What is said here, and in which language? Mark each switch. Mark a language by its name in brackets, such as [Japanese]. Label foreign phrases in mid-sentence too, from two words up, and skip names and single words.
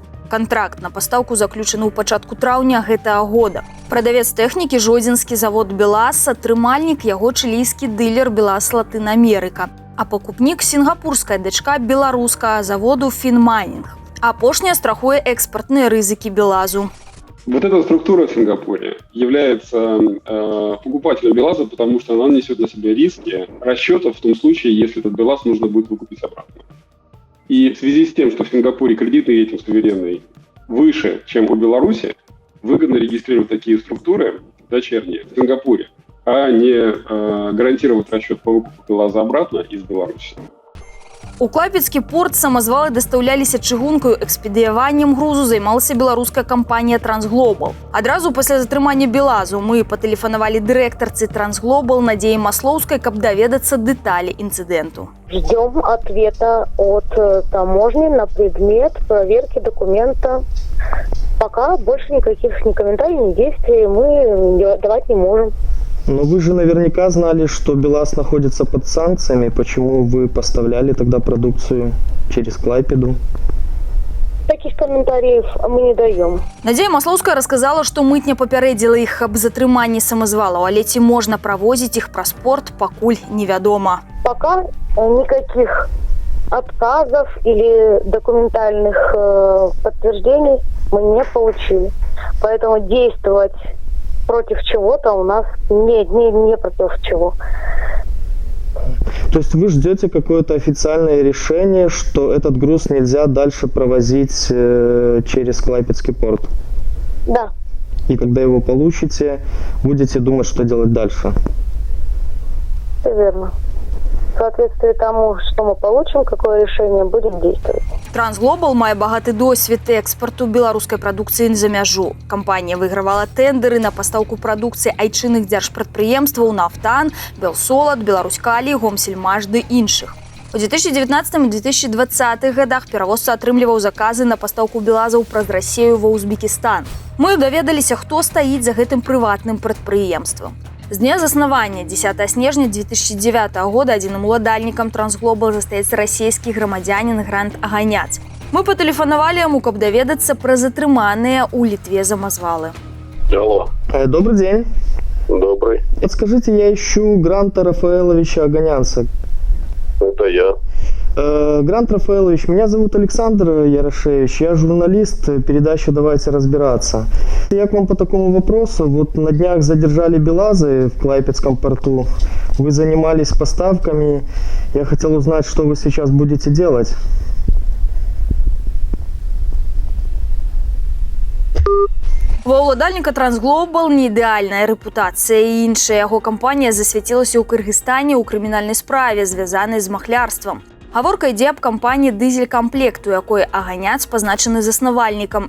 [Belarusian] Кантракт на пастаўку заключаны ў пачатку траўня гэтага года. Прадавец тэхнікі – жодзінскі завод «Белаз», атрымальнік яго чылійскі дылер «Белаз Латын Амерыка», а пакупнік – сінгапурская дачка беларускага заводу «Финмайнинг». Апошняя страхуе экспартныя рызыкі «Белазу». [Russian] Вот эта структура в Сингапуре является покупателем «Белаза», потому что она несет на себе риски расчетов в том случае, если этот «Белаз» нужно будет выкупить обратно. И в связи с тем, что в Сингапуре кредитный рейтинг суверенный выше, чем у Беларуси, выгодно регистрировать такие структуры дочерние в Сингапуре, а не гарантировать расчет по выкупу «Белаза» обратно из Беларуси. [Belarusian] У клайпедскі порт самазвалы дастаўляліся чыгункаю, экспедыяваннем грузу займалася беларуская кампанія «Трансглобал». Адразу пасля затрымання «Белазу» мы патэлефанавалі дырэктарцы «Трансглобал» Надзеі Маслоўскай, каб даведацца дэталі інцыдэнту. [Russian] Ждем ответа от таможни на предмет проверки документа. Пока больше никаких ни комментариев, ни действий мы давать не можем. Но вы же наверняка знали, что «Белаз» находится под санкциями. Почему вы поставляли тогда продукцию через Клайпеду? Таких комментариев мы не даем. [Belarusian] Надзея Маслоўская рассказала, што мытня папярэдзіла іх аб затрыманні самазвалаў, але ці можна правозіць іх праз порт, пакуль невядома. [Russian] Пока никаких отказов или документальных подтверждений мы не получили. Поэтому действовать против чего-то у нас не против чего. То есть вы ждете какое-то официальное решение, что этот груз нельзя дальше провозить через Клайпедский порт? Да. И когда его получите, будете думать, что делать дальше? Все верно. В соответствии тому, что мы получим, какое решение, будем действовать. [Belarusian] «Трансглобал» мае багаты досвед экспарту беларускай прадукцыі за мяжу. Кампанія выйгравала тэндеры на пастаўку прадукцыі айчынных дзяржпрадпрыемстваў «Нафтан», «Белсолад», «Беларуськалі», «Гомсельмаш» ды іншых. У 2019 і 2020 годах перавозца атрымліваў заказы на пастаўку белазаў праз Расію ва Узбекістан. Мы даведаліся, хто стаіць за гэтым прыватным прадпрыемствам. З дня заснавання 10 снежня 2009 года адзіным уладальнікам Трансглобал застаецца расійскі грамадзянін Грант Аганяц. Мы патэлефанавалі яму, каб даведацца пра затрыманыя ў Літве самазвалы. [Russian] Алло. Добрый день. Добрый. Подскажите, я ищу Гранта Рафаэловича Аганянца. Это я. Грант Рафаэлович, меня зовут Александр Ярошевич, я журналист передачи «Давайте разбираться». Я к вам по такому вопросу. Вот на днях задержали БелАЗы в Клайпедском порту. Вы занимались поставками. Я хотел узнать, что вы сейчас будете делать. [Belarusian] Ва ўладальніка Трансглобал не ідэальная рэпутацыя, і іншая яго кампанія засвяцілася ў Кыргызстане ў крымінальнай справе, звязанай з махлярствам. Гаворка ідзе аб кампаніі «Дызель-камплект», у якой Аганяц пазначаны заснавальнікам.